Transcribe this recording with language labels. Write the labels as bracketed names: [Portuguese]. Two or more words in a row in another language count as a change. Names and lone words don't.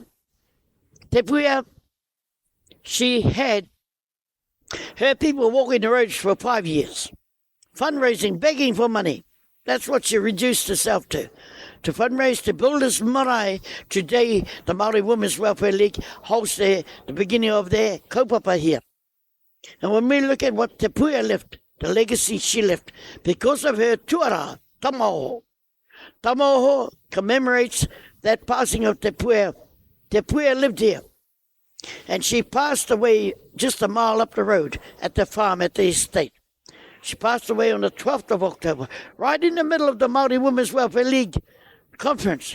[English] Te Puea, she had her people walking the roads for 5 years, fundraising, begging for money. That's what she reduced herself to fundraise to build this marae. Today, the Māori Women's Welfare League holds the beginning of their kaupapa here. And when we look at what Te Puea left, the legacy she left, because of her tuara, Tamaho. Tamaho commemorates that passing of Te Puea. Te Puea lived here. And she passed away just a mile up the road at the farm at the estate. She passed away on the 12th of October, right in the middle of the Māori Women's Welfare League conference.